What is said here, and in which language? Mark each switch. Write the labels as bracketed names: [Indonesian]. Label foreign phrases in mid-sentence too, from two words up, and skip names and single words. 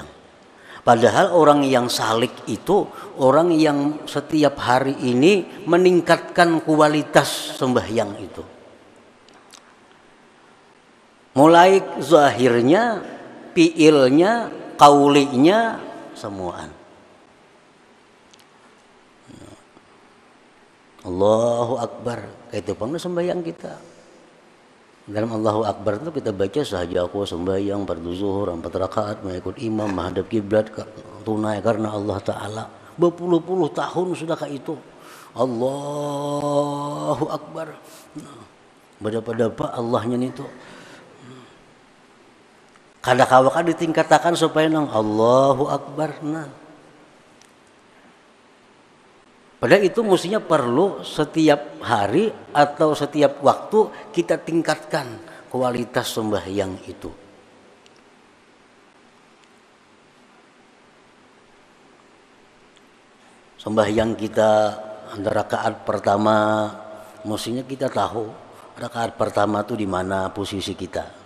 [Indonesian] Padahal orang yang salik itu orang yang setiap hari ini meningkatkan kualitas sembahyang itu. Mulai zahirnya, fiilnya, qaulinya, semuaan. [Arabic] Allahu Akbar, [Indonesian] itu pun sembahyang kita. Dalam [Arabic] Allahu Akbar [Indonesian] itu kita baca sahaja aku sembahyang fardu zuhur 4 rakaat mengikut imam menghadap kiblat tunai karena Allah Ta'ala. berpuluh-puluh tahun sudah kayak itu. [Arabic] Allahu Akbar. [Indonesian] Berapa Allahnya itu. [Banjar] Kada-kawa ditingkatakan supaya nang [Arabic] Allahu Akbar. [Indonesian] Nah. Padahal itu mestinya perlu setiap hari atau setiap waktu kita tingkatkan kualitas sembahyang itu. Sembahyang kita rakaat pertama, mestinya kita tahu rakaat pertama itu di mana posisi kita.